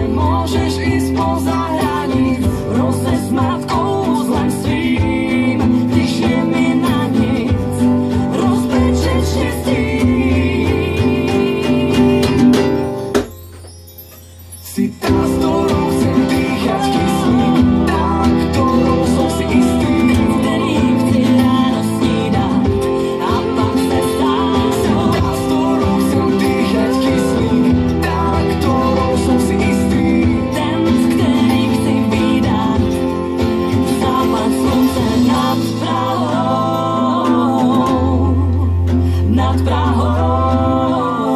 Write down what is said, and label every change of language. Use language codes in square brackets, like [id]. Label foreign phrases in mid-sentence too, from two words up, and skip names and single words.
[sk] Môžeš ísť poza hraníc, [cs] rozesmát kouzlem svým, když je mi na nic rozbrečet štěstí. [sk] Si tá, s ktorou chcem dýchať kyslík, tá, ktorou som si istý. [cs] Kterým chci ráno snídat a pak se stát. [sk] Si tá, s ktorou chcem dýchať kyslík, tá, ktorou som si istý. [cs] Ten, s kterým chci vídat západ slunce nad Prahou, nad Prahou.